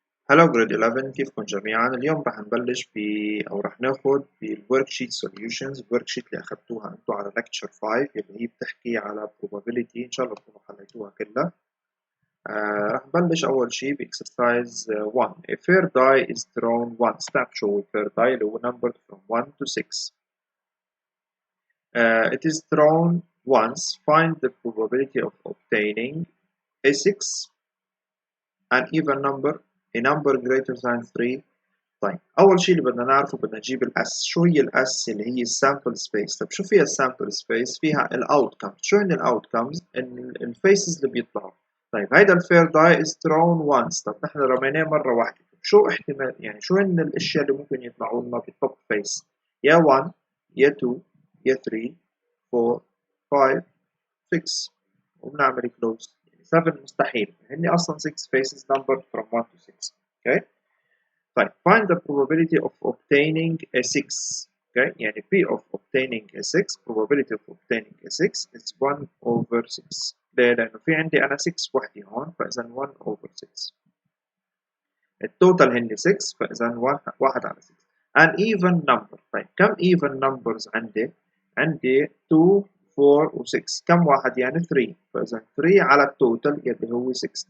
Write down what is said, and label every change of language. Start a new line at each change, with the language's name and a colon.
Arabic: هلو جريد 11 كيفكم جميعا؟ اليوم رح نبلش أو رح ناخد بالورك شيت سوليوشنز. الورك شيت اللي أخذتوها أنتم على لكتشر 5 اللي هي بتحكي على probability، إن شاء الله تكونوا حليتوها كلها. رح نبلش أول شي بإكسرسايز 1.
English: A fair die is thrown once. تعرف شو fair die اللي هو numbered from 1 to 6. It is thrown once. Find the probability of obtaining a 6, an even number, a number greater than 3.
Arabic: طيب أول شيء اللي بدنا نعرفه بدنا نجيب الأس. شو هي الأس؟ اللي هي السامبل سبيس. طيب شو فيها السامبل سبيس؟ فيها الأوتكمز. شو هن الأوتكمز؟ الفيسز اللي بيطلعوا. طيب هيدا الفير داي is thrown once. طيب نحن رميناه مرة واحدة. شو احتمال يعني شو هن الأشياء اللي ممكن يطلعوا لنا بالتوب فيس؟ يا 1 يا 2 يا 3 4 5 6 وبنعمل كلوز. يعني 7 مستحيل، هن أصلا 6 faces numbered from 1 to 6.
English: okay. طيب find the probability of obtaining a 6. okay. يعني P of obtaining a 6 probability of obtaining a 6 is 1 over 6.
Arabic: ليه؟ لأنه في عندي أنا 6 وحدي هون، فإذا 1 over 6. التوتال هن 6، فإذا 1 على 6. an even number. طيب كم even numbers عندي؟ عندي 2 4 و 6. كم واحد؟ يعني 3. فإذا 3 على التوتال اللي هو 6.